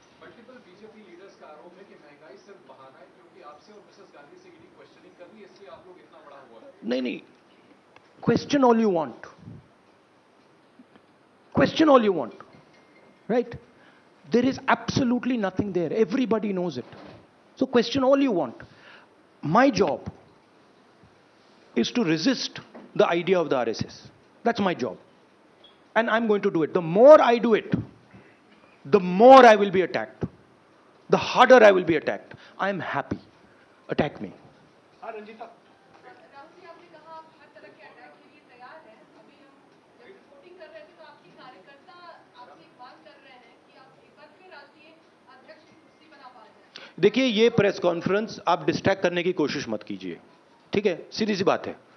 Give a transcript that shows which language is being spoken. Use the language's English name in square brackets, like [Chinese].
[Hindi] Multiple BJP leaders का आरोप है कि महंगाई सिर्फ बहाना है, क्योंकि आपसे और मिसेस गांधी से ईडी क्वेश्चनिंग कर रही है, इसलिए आप लोग इतना बड़ा हुआ है। [English] नहीं, question all you want, question all you want, right? There is absolutely nothing there, everybody knows it, so question all you want. My job is to resist the idea of the RSS. That's my job, and I'm going to do it. The more I do it, the more I will be attacked, the harder I will be attacked. I'm happy. attack me. [Hindi] Rahul ji, आपने कहा आप हर तरह के attack के लिए तैयार हैं। अभी हम जब रिपोर्टिंग कर रहे थे तो आपकी कार्यकर्ता आपसे एक बात कर रहे हैं कि आप एक बार फिर राष्ट्रीय अध्यक्ष की कुर्सी बना पा जाए। देखिए, ये प्रेस कॉन्फ्रेंस आप डिस्ट्रैक्ट करने की कोशिश मत कीजिए, ठीक है? सीधी सी बात है।